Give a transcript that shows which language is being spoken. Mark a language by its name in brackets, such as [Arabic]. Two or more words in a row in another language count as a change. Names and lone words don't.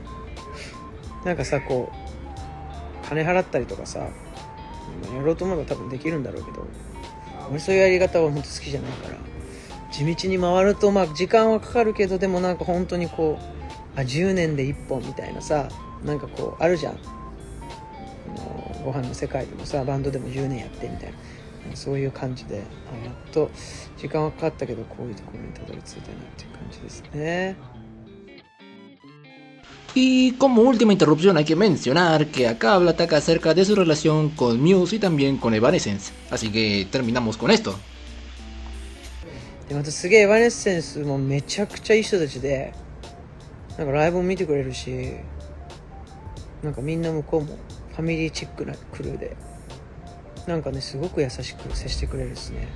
[Japanese] なんかさ、こう金払ったりとかさ、やろうと思えば多分できるんだろうけど、俺そういうやり方は本当好きじゃないから、地道に回ると時間はかかるけど、でもなんか本当にこう10年で1本みたいなさ、なんかこうあるじゃん、ご飯の世界でもさ、バンドでも10年やってみたいな、そういう感じで、やっと時間はかかったけどこういうところにたどり着いたなっていう感じですね。 [Spanish] Y como última interrupción hay que mencionar que acá habla Taka acerca de su relación con Muse y también con Evanescence, así que terminamos con esto. [Japanese] でまたすげえエバネッセンスもめちゃくちゃいい人たちで、なんかライブも見てくれるし、なんかみんな向こうもファミリーチックなクルーで、なんかねすごく優しく接してくれるですね。